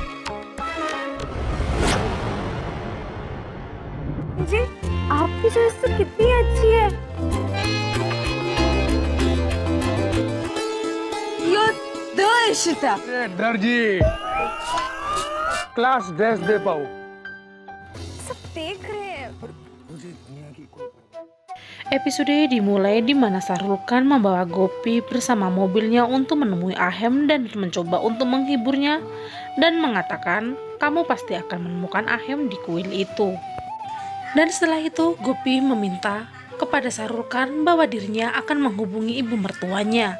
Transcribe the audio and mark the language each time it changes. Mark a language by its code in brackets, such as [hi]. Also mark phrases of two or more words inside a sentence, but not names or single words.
[hi] जी, आपकी चॉइस तो कितनी अच्छी है। [en] You're the इशिता। [hi] दर्जी क्लास ड्रेस दे पाओ। सब देख रहे हैं। [id] Episode dimulai di mana Sahrul Khan membawa Gopi bersama mobilnya untuk menemui Ahem dan mencoba untuk menghiburnya dan mengatakan, kamu pasti akan menemukan Ahem di kuil itu. Dan setelah itu Gopi meminta kepada Sahrul Khan bahwa dirinya akan menghubungi ibu mertuanya.